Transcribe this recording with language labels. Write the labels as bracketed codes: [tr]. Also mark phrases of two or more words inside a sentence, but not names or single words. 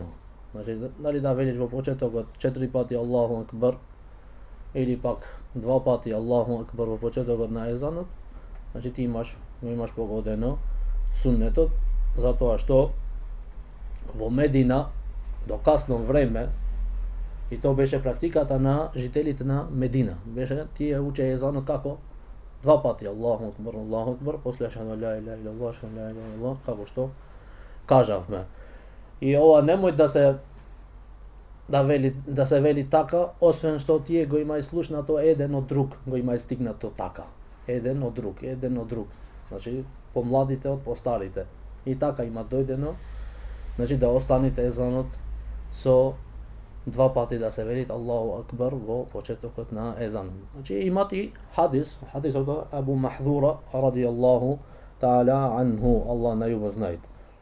[mk] Значи, дали да велиш во почетокот 4 пати [ar] الله أكبر, [mk] или пак 2 пати [ar] الله أكبر [mk] во почетокот на езанот, значи ти имаш погодено суннетот, затоа што во Медина до касно време, и тоа беше практиката на жителите на Медина, беше тие учеа езанот како 2 пати [ar] الله أكبر, [mk] после [ar] أشهد أن لا إله إلا الله، أشهد أن لا إله إلا الله, [mk] како што кажавме. И ова немој да се вели така, освен што тие го имај слушнато еден од друг, го имај стигнато така. Еден од друг. Значи, помладите од постарите. И така има дојдено, значи да останете езанот со 2 пати да се велит [ar] الله أكبر [mk] во почетокот на езанот. Значи имат и хадисот Абу Махдура [ar] رضي الله تعالى عنه, [mk] Аллах најубав знајде.